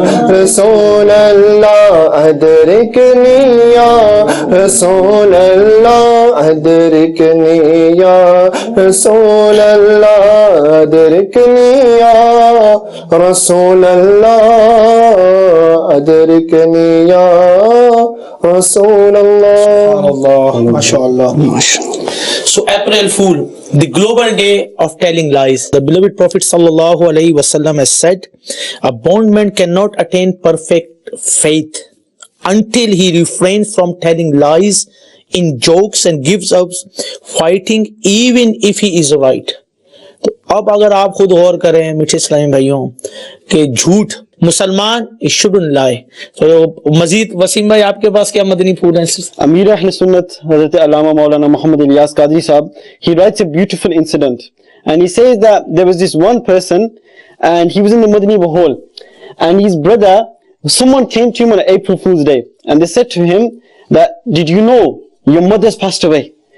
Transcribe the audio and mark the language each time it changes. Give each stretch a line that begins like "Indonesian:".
Arabic: رسول اللہ ادرکنی یا رسول اللہ ادرکنی یا رسول اللہ ادرکنی یا رسول اللہ ادرکنی یا رسول اللہ ماشاءاللہ.
English: So April Fool, the global day of telling lies. The beloved Prophet sallallahu alaihi wasallam has said, a bondman cannot attain perfect faith until he refrains from telling lies in jokes and gives up fighting even if he is right.
Urdu: تو اب اگر آپ خود غور کریں میٹھے اسلامی بھائیوں کہ جھوٹ مسلمان
English: shouldn't lie.
Urdu: تو مزید وسیم بھائی آپ کے پاس کیا مدنی پھول ہیں؟
English: امیر اہل سنت حضرت علامہ مولانا محمد الیاس قادری صاحب, he writes a beautiful incident and he says that there was this one person and he was in the Madani Bahol and his brother, someone came to him on April Fool's Day and they said to him that, did you know your mother's passed away?